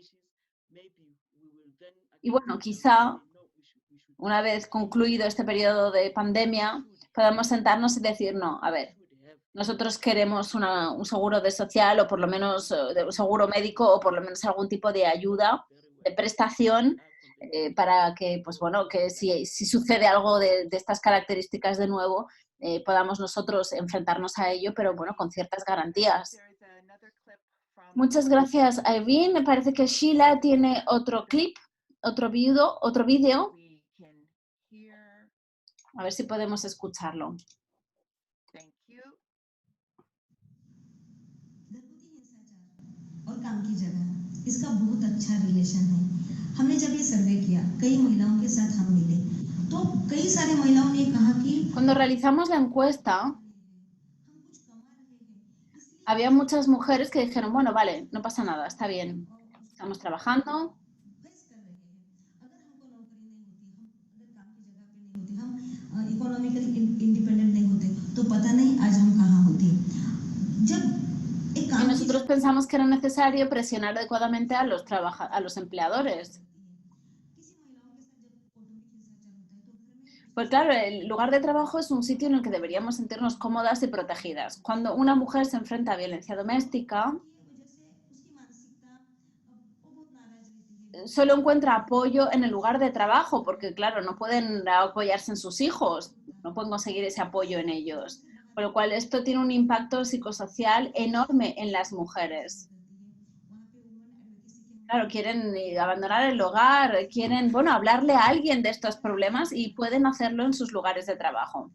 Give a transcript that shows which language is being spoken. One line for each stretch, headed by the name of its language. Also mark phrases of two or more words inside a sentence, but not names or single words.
Spanish: Y bueno, quizá una vez concluido este periodo de pandemia, podamos sentarnos y decir, no, a ver, nosotros queremos un seguro de social o por lo menos un seguro médico o por lo menos algún tipo de ayuda, de prestación para que, pues bueno, que si sucede algo de estas características de nuevo, podamos nosotros enfrentarnos a ello, pero bueno, con ciertas garantías. Muchas gracias, Irene. Me parece que Sheila tiene otro clip, otro vídeo. A ver si podemos escucharlo.
Marathi: घरगुती हिंसाचार
Hindi: और काम की जगह इसका बहुत अच्छा रिलेशन है। हमने जब ये सर्वे किया, कई महिलाओं के साथ हम मिले, तो कई सारी महिलाओं ने कहा कि
Spanish: Cuando realizamos la encuesta,
Hindi: हम कुछ कमा रहे हैं, इसलिए
Spanish: había muchas mujeres que dijeron, bueno, vale, no pasa nada, está bien, estamos trabajando.
Hindi: बहस कर रहे हैं। अगर हमको नौकरी नहीं होती, हम अगर काम की जगह पे नहीं होते, हम
English: economically independent
Hindi: नहीं होते, तो पता नहीं आज हम कहाँ होते। जब एक
Spanish: Y
Hindi: काम की
Spanish: nosotros pensamos que era necesario presionar adecuadamente a los empleadores.
Hindi: किसी महिलाओं के साथ जब
Marathi: कौटुंबिक हिंसाचार
Hindi: होता है, तो घर में
Spanish: Pues claro, el lugar de trabajo es un sitio en el que deberíamos sentirnos cómodas y protegidas. Cuando una mujer se enfrenta a violencia doméstica,
Hindi: की वजह से उसकी मानसिकता वो बहुत नाराज रहती है।
Spanish: solo encuentra apoyo en el lugar de trabajo, porque claro, no pueden apoyarse en sus hijos, no pueden conseguir ese apoyo en ellos. Con lo cual esto tiene un impacto psicosocial enorme en las mujeres. Claro, quieren abandonar el hogar, quieren, bueno, hablarle a alguien de estos problemas y pueden hacerlo en sus lugares de trabajo.